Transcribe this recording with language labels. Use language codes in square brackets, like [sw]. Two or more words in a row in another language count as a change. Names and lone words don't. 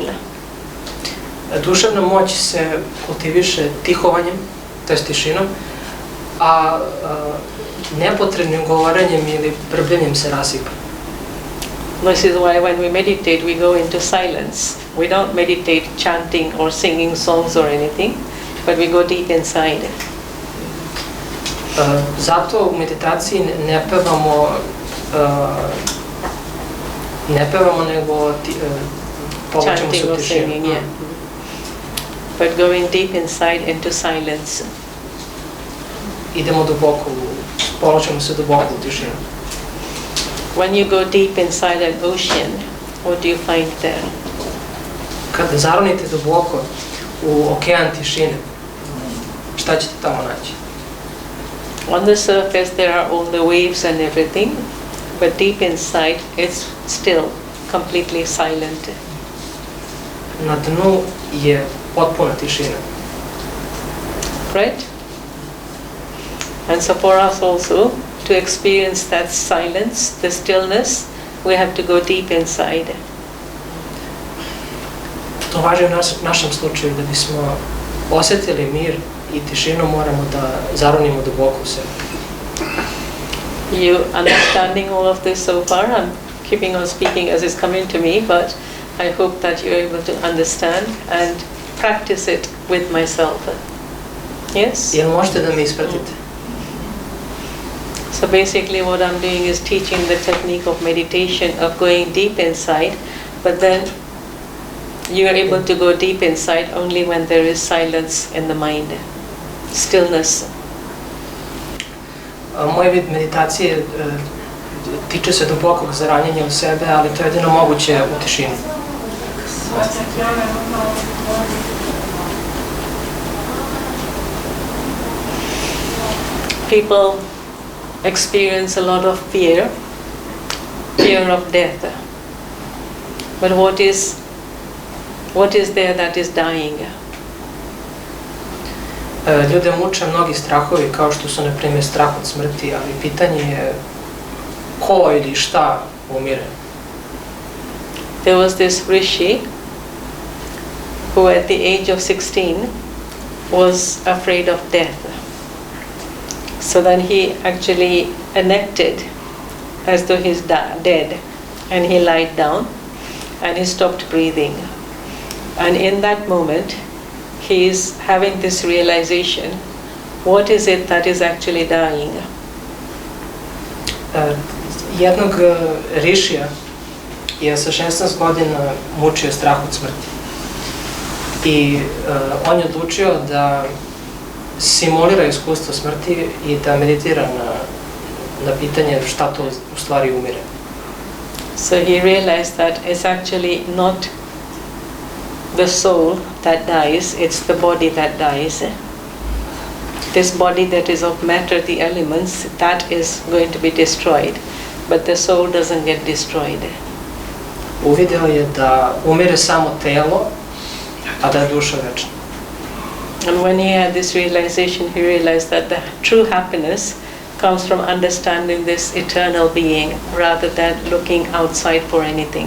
[sr] Duševna moć se kultiviše tihovanjem, to jest tišinom, a nepotrebnim govorenjem ili brbljenjem se rasipa. [en] This is why when we meditate, we go into silence. We don't meditate chanting or singing songs or anything, but we go deep inside. [sr] Zato u meditaciji ne pevamo nego povlačimo se u tišinu. [en] Yeah. But going deep inside into silence. [sr] Idemo duboko, povlačimo se duboko u tišinu. [en] When you go deep inside an ocean, what do you find there? [sr] Kada zaronite duboko u okean tišine, šta ćete tamo naći? [en] On the surface there are all the waves and everything, but deep inside it's still completely silent. [sr] Na dnu je potpuna tišina. [en] Right? And so for us also, to experience that silence, the stillness, we have to go deep inside. [sr] To važi u našem slučaju, da bismo osjetili mir i tišinu moramo da zaronimo duboko u sebe. [en] You understanding all of this so far? I'm keeping on speaking as it's coming to me, but I hope that you're able to understand and practice it with myself. Yes? [sr] Jel možete da me ispratite? [en] So basically what I'm doing is teaching the technique of meditation, of going deep inside, but then you're able to go deep inside only when there is silence in the mind, stillness. [sr] Moj vid meditacije tiče se dubokog zaranjenja u sebe, ali to je jedino moguće u tišini. [en] People experience a lot of fear of death. But what is there that is dying? [sr] Ljude muče mnogi strahovi, kao što su, na primjer, strah od smrti, ali pitanje je ko ili šta umire. [en] There was this rishi who at the age of 16 was afraid of death. So then he actually enacted as though he's dead, and he lied down and he stopped breathing. And in that moment he is having this realization, what is it that is actually dying? [sr] Jednog rišija je sa 16 godina mučio strah od smrti. I on je odlučio da simulira iskustvo smrti i da meditira na pitanje šta to u stvari umire. [en] So he realized that it's actually not the soul that dies, it's the body that dies. This body that is of matter, the elements, that is going to be destroyed, but the soul doesn't get destroyed. [sr] Uvideo je da umire samo telo, a da je duša večna. [en] And when he had this realization, he realized that the true happiness comes from understanding this eternal being rather than looking outside for anything.